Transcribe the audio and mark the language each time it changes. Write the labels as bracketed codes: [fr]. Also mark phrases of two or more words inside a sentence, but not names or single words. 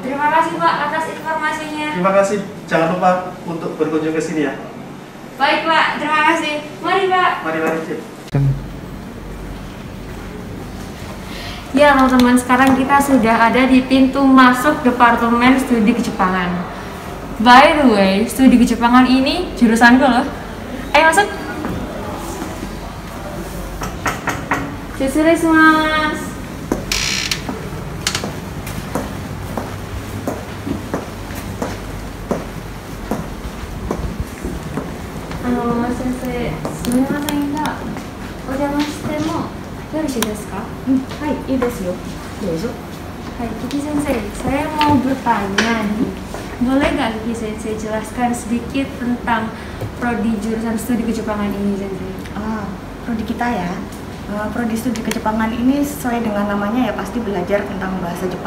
[id] Terima kasih Pak atas informasinya. Terima kasih, jangan lupa untuk berkunjung ke sini ya. Baik Pak, terima kasih. Mari Pak. Mari. Ya teman-teman, sekarang kita sudah ada di pintu masuk Departemen Studi Kejepangan. [en] By the way, [id] studi Kejepangan ini jurusanku loh. Ayo masuk. Mas. [ja] Sensei, すみませんが、お邪魔してもよろしいですか? はい、いいですよ。どうぞ。 [id] Hai, Kiki Sensei, saya mau bertanya nih. Boleh nggak Kiki Sensei jelaskan sedikit tentang prodi jurusan studi Kejepangan ini, Sensei? Prodi kita ya. Prodi studi Kejepangan ini sesuai dengan namanya ya pasti belajar tentang bahasa Jepang.